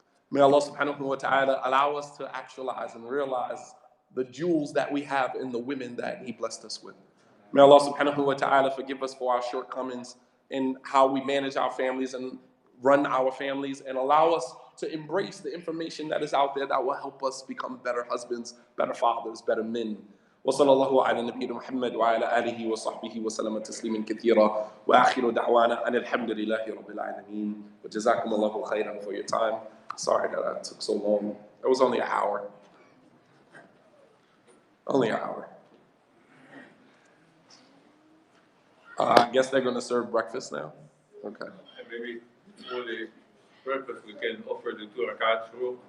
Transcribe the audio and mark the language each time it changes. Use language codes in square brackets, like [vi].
[en] May Allah subhanahu wa ta'ala allow us to actualize and realize the jewels that we have in the women that he blessed us with. May Allah subhanahu wa ta'ala forgive us for our shortcomings in how we manage our families and run our families, and allow us to embrace the information that is out there that will help us become better husbands, better fathers, better men. [ar] وصلى الله على نبينا محمد وعلى آله وصحبه وسلم تسليما كثيرا وآخر دعوانا أن الحمد لله رب العالمين وجزاكم الله خيرا [en] for your time. Sorry that I took so long. It was only an hour. Only an hour. I guess they're going to serve breakfast now. Okay. And maybe for the breakfast, we can offer the 2 rakats rule.